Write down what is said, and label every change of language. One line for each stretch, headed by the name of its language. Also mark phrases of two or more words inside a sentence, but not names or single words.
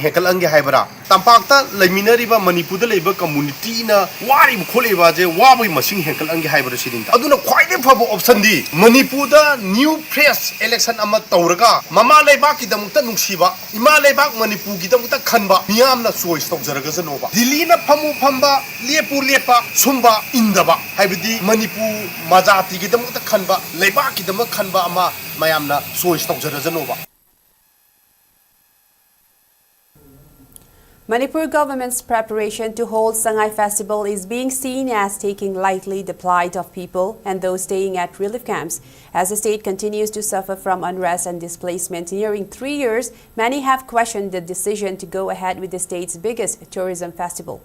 Manipuri: hekal ange haibra tampakta leminariba Manipur da leiba community na wari kholeba je wabai masing hekal ange haibra sidinta aduna khwaide phabo option di Manipur da
English: new fresh election
Manipuri: ama tauraga mama leiba ki damukta nungsiba ima leiba Manipur gi damukta khanba miyamna choice tokjaraga janoba Delhi na phamu phamba lepu lepa sumba indaba haibidi Manipur majati gi damukta khanba leiba ki damak khanba ama mayamna choice tokjaraga janoba.
English: Manipur government's preparation to hold Sangai festival is being seen as taking lightly the plight of people and those staying at relief camps. As the state continues to suffer from unrest and displacement nearing 3 years, many have questioned the decision to go ahead with the state's biggest tourism festival.